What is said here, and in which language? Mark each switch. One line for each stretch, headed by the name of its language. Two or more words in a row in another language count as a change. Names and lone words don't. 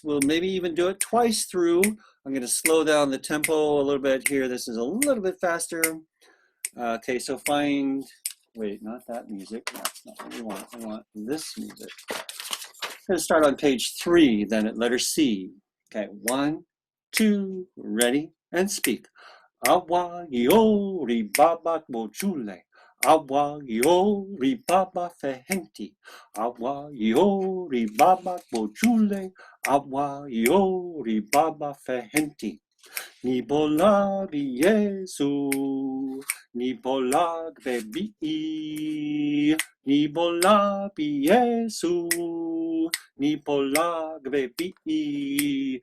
English: We'll maybe even do it twice through. I'm going to slow down the tempo a little bit here. This is a little bit faster. Okay, so find, wait, not that music. That's not what we want. I want this music. I'm going to start on page 3, then at letter C. Okay, 1, 2, ready, and speak.
Yoruba: Awa yo ri baba bojule. Awa yo ri baba fehenti. Awa yo ri baba bojule. Awa yo ri baba fehenti. Ni bolag Yesu, ni bolag bebi, ni bolag Yesu, ni bolag bebi.